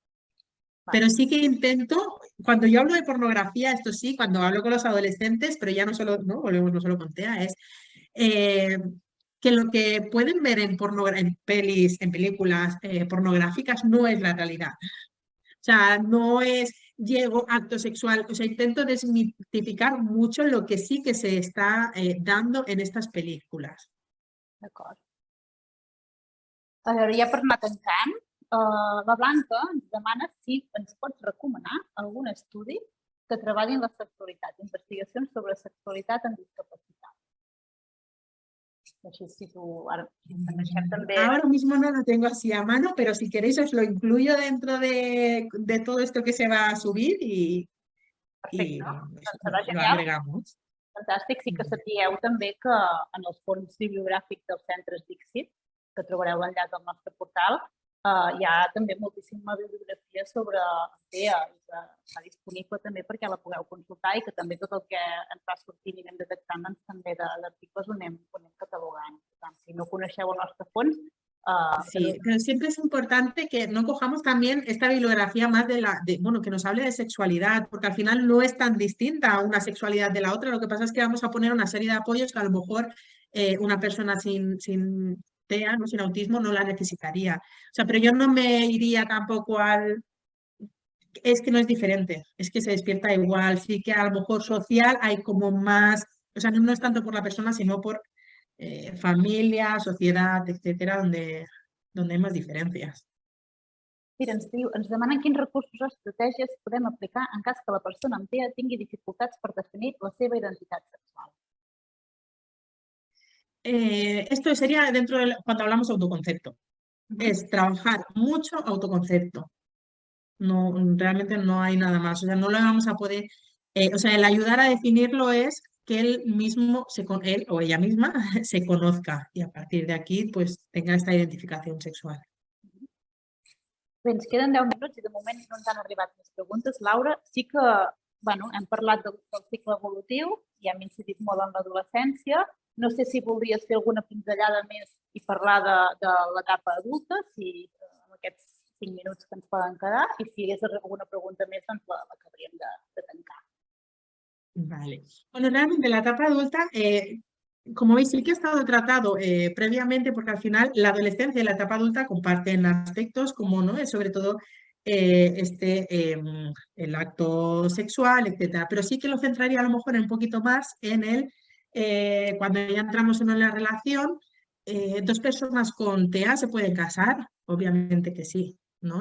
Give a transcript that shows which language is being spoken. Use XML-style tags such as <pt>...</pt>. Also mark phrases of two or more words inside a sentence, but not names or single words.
<es>Pero sí que intento, cuando yo hablo de pornografía, esto sí, cuando hablo con los adolescentes, pero ya no solo, no volvemos no solo con TEA, es eh, que lo que pueden ver en pelis, en películas pornográficas no es la realidad. O sea, no es llego, acto sexual, o sea, intento desmitificar mucho lo que sí que se está dando en estas películas.</es> <ca>D'acord. A veure, ja per anar tancant, la Blanca ens demana si ens pots recomanar algun estudi que treballi en la sexualitat, investigacions sobre sexualitat en discapacitat. Així, si tu ara deixem també...</ca> <es>Ahora mismo no lo tengo así a mano, pero si queréis os lo incluyo dentro de todo esto que se va a subir y</es> <ca>Perfecte,</ca> <es>eso,</es> <ca>doncs serà</ca> <es>lo</es> <ca>genial.</ca> <es>agregamos.</es> <ca>Fantàstic. Sí que sapigueu també que en els fons bibliogràfics dels centres Dixit, que trobareu l'enllaç al nostre portal, hi ha també moltíssima bibliografia sobre TEA i que està disponible també perquè la pugueu consultar i que també tot el que ens va sortint i anem detectant doncs, també d'articles ho anem catalogant. Per tant, si no coneixeu el nostre fons...</ca> <es>Sí, pero siempre es importante que no cojamos también esta bibliografía más bueno, que nos hable de sexualidad, porque al final no es tan distinta a una sexualidad de la otra. Lo que pasa es que vamos a poner una serie de apoyos que a lo mejor una persona sin TEA, ¿no? Sin autismo, no la necesitaría. O sea, pero yo no me iría tampoco es que no es diferente, es que se despierta igual. Sí que a lo mejor social hay como más, o sea, no es tanto por la persona, sino por familia, sociedad, etcétera, donde hay más diferencias.</es> <ca>Mira, ens demanen quins recursos o estratègies podem aplicar en cas que la persona amb TEA tingui dificultats per definir la seva identitat sexual.</ca> <es>Esto sería cuando hablamos de autoconcepto. Es trabajar mucho autoconcepto. No, realmente no hay nada más. O sea, no lo vamos a poder. O sea, el ayudar a definirlo es que él mismo, él o ella misma, se conozca y a partir de aquí, pues tenga esta identificación sexual.</es> <ca>Bé, ens queden 10 minuts i de moment no ens han arribat més preguntes. Laura, sí que hem parlat del cicle evolutiu i hem incidit molt en l'adolescència. No sé si voldries fer alguna pinzellada més i parlar de l'etapa adulta, si en aquests 5 minuts que ens poden quedar, i si hi hagués alguna pregunta més, doncs l'acabaríem de tancar.</ca> <es>Vale. Bueno, realmente la etapa adulta, como veis, sí que ha estado tratado previamente, porque al final la adolescencia y la etapa adulta comparten aspectos como, ¿no? Sobre todo el acto sexual, etcétera. Pero sí que lo centraría a lo mejor un poquito más en cuando ya entramos en una relación, dos personas con TEA se pueden casar, obviamente que sí, ¿no?</es>